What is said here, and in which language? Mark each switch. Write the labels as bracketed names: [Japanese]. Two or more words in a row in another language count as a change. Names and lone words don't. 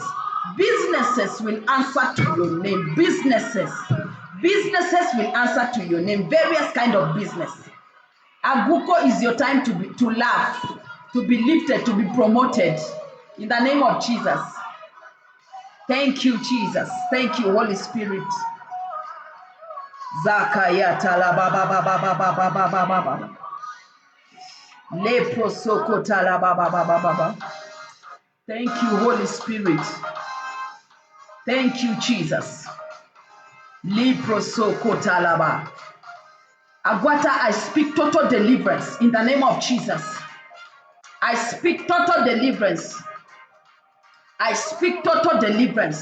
[English] Businesses will answer to your name. Businesses will answer to your name. Various kind of business. Aguko is your time to laugh, to be lifted, to be promoted. In the name of Jesus. Thank you, Jesus. Thank you, Holy Spirit. Zakayata la ba ba ba ba ba ba ba ba ba ba. Leprosokota la ba ba ba ba ba ba. Thank you, Holy Spirit. Thank you, Jesus. Liprosokotalaba. Agwata, I speak total deliverance in the name of Jesus. I speak total deliverance. I speak total deliverance.